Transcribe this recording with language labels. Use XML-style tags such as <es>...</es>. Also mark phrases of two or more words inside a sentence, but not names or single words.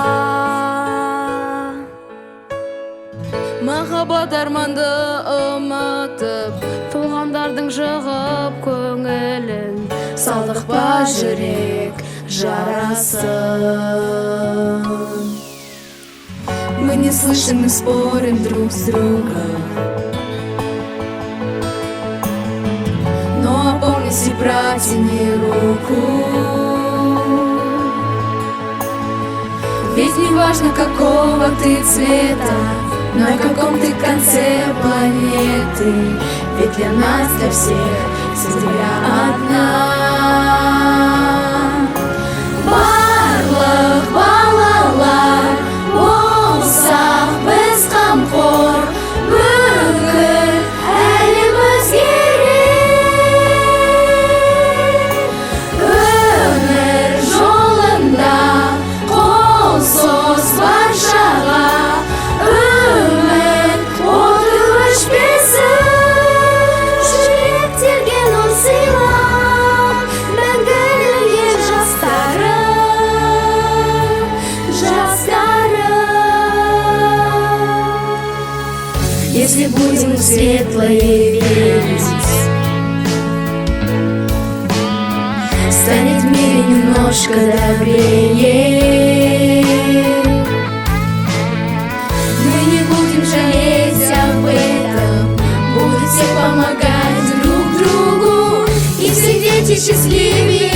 <kk>махаббат арманды ұмытып, туғандардың жығып көңілін, салдық па жүрек жарасын.</kk> <ru>Мы не слышим, мы спорим друг с другом, но опомнись и протяни руку. Ведь не важно, какого ты цвета, на каком ты конце планеты, ведь для нас, для всех, Земля одна.</ru> <kk>Барлық балалар болсақ біз қамқор, бүкіл әлем өзгерер. Өмір жолында қол соз баршаға, үміт оты өшпесін. Жүректерге нұр сыйла, мәңгілік ел жастарым, жастарым.</kk> <ru>Если будем в светлое верить, станет в мире немножко добрее. Мы не будем жалеть об этом, будем все помогать друг другу, и все дети счастливее.</ru>